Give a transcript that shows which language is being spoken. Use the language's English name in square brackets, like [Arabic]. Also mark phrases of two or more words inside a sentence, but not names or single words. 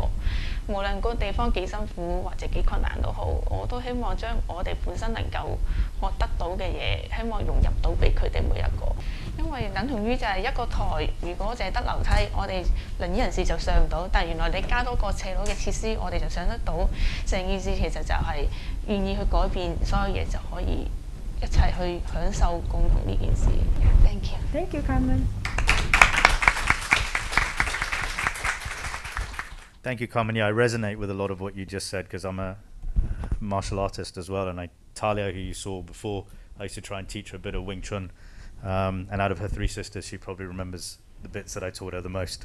[Cantonese] 無論嗰個地方幾辛苦或者幾困難都好，我都希望將我哋本身能夠學得到嘅嘢，希望融入到俾佢哋每一個。因為等同於就係一個台，如果淨係得樓梯，我哋輪椅人士就上唔到。但係原來你加多個斜路嘅設施，我哋就上得到。成件事其實就係願意去改變所有嘢，就可以一齊去享受共同呢件事。Thank you. [English] Thank you, Carmen. Thank you, Carmen. Yeah, I resonate with a lot of what you just said because I'm a martial artist as well. And Talia, who you saw before, I used to try and teach her a bit of Wing Chun. And out of her 3 sisters, she probably remembers the bits that I taught her the most.